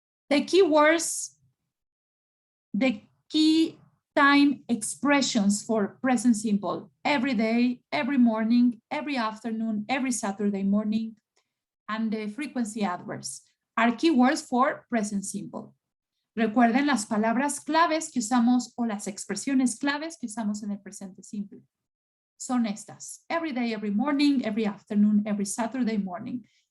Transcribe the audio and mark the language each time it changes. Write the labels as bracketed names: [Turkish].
[English] The key words, the key time expressions for present simple: every day, every morning, every afternoon, every Saturday morning, and the frequency adverbs are keywords for present simple. [Spanish] Recuerden las palabras claves que usamos o las expresiones claves que usamos en el presente simple. Son estas: [English] every day, every morning, every afternoon, every Saturday morning.